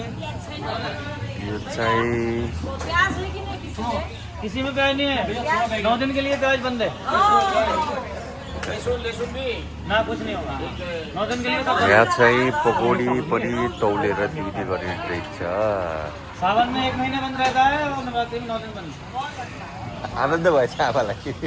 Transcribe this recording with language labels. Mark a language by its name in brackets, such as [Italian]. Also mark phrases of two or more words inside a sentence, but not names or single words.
[Nepali] यो चाहिँ [Hindi] किसी में प्याज नहीं है 9 दिन के लिए प्याज बंद है लहसुन भी ना कुछ नहीं होगा 9 दिन के लिए [Nepali] यहाँ चाहिँ पकौडी पनि तौलेर बिक्री गरिरहेछ [Hindi] सावन में 1 महीना बंद रहता है और नवरात्रि में 9 दिन बंद [Nepali] आनन्द भएछ आमालाई